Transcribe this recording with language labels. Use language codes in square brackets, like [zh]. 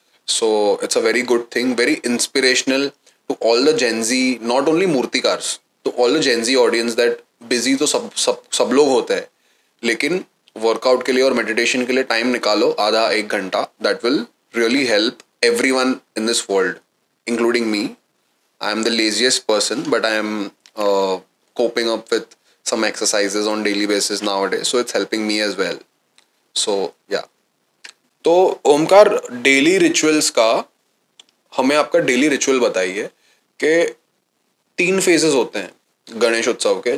[en] so it's a very good thing, very inspirational to all the Gen Z, not only मूर्तिकार्स, to all the Gen Z audience that busy [hi] तो सब लोग होते हैं, लेकिन वर्कआउट के लिए और मेडिटेशन के लिए टाइम निकालो आधा एक घंटा. [en] That will really help everyone in this world including me. I am the laziest person, but I am coping up with some exercises on daily basis nowadays, so it's helping me as well. So yeah. [hi] तो Omkar, daily rituals का हमें आपका daily ritual बताइए कि 3 phases होते हैं गणेश उत्सव के.